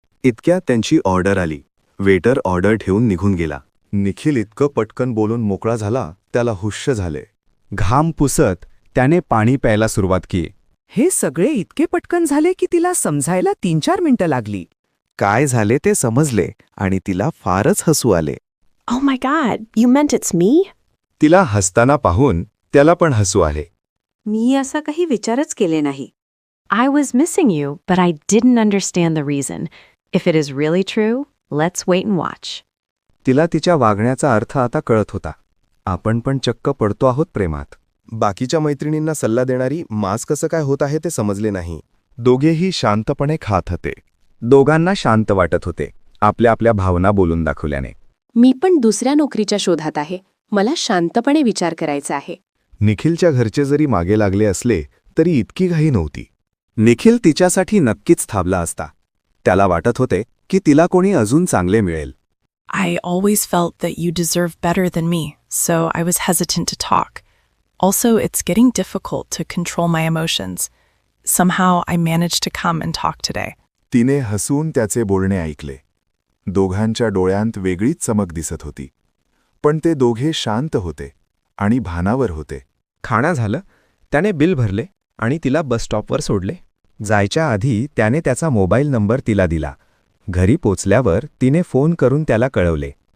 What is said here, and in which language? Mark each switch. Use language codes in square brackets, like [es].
[mr] इतक्यात त्यांची ऑर्डर आली. वेटर ऑर्डर ठेवून निघून गेला. निखिल इतकं पटकन बोलून मोकळा झाला, त्याला हुश्य झाले. घाम पुसत त्याने पाणी प्यायला सुरुवात केली. हे सगळे इतके पटकन झाले की तिला समजायला 3-4 मिनिटं लागली. काय झाले ते समजले आणि तिला फारच हसू आले. [en] Oh my god, you meant it's me? [mr] तिला हसताना पाहून त्याला पण हसू आले. मी असा काही विचारच केले नाही. [en] I was missing you, but I didn't understand the reason. If it is really true, let's wait and watch. [mr] तिला तिच्या वागण्याचा अर्थ आता कळत होता. आपण पण चक्क पडतो आहोत प्रेमात. बाकीच्या मैत्रिणींना सल्ला देणारी मास कसं काय होत आहे ते समजले नाही. दोघेही शांतपणे खात होते. दोघांना शांत वाटत होते, आपल्या आपल्या भावना बोलून दाखवल्याने. मी पण दुसऱ्या नोकरीच्या शोधात आहे. मला शांतपणे विचार करायचा आहे. निखिलच्या घरचे जरी मागे लागले असले तरी इतकी घाई नव्हती. निखिल तिच्यासाठी नक्कीच थांबला असता. त्याला वाटत होते की तिला कोणी अजून चांगले मिळेल. [en] I always felt that you deserved better than me, so I was hesitant to talk. Also, it's getting difficult to control my emotions. Somehow, I managed to come and talk today. [mr] तिने हसून त्याचे बोलणे ऐकले. दोघांच्या डोळ्यांत वेगळीच चमक दिसत होती. पण ते दोघे शांत होते आणि भानावर होते. खाणं झालं, त्याने बिल भरले आणि तिला बस स्टॉपवर सोडले. जायच्या आधी त्याने त्याचा मोबाईल नंबर तिला दिला. घरी पोचल्यावर तिने फोन करून त्याला कळवले.